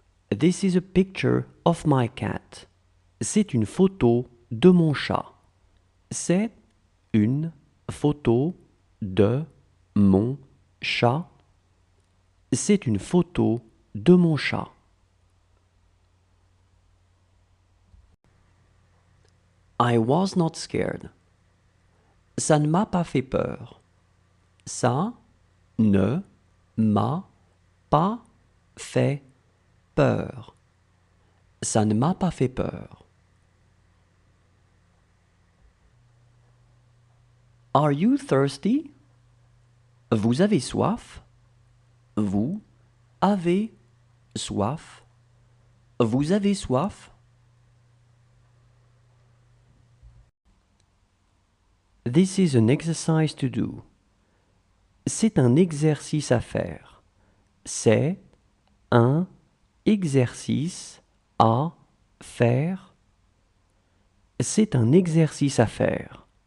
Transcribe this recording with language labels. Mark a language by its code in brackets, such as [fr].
[en] This is a picture of my cat. [fr] C'est une photo de mon chat. C'est une photo de mon chat. C'est une photo de mon chat. [en] I was not scared. [fr] Ça ne m'a pas fait peur. Ça ne m'a pas fait peur. Ça ne m'a pas fait peur. [en] Are you thirsty? [fr] Vous avez soif? Vous avez soif? Vous avez soif? [en] This is an exercise to do. [fr] C'est un exercice à faire. C'est un exercice à faire. C'est un exercice à faire.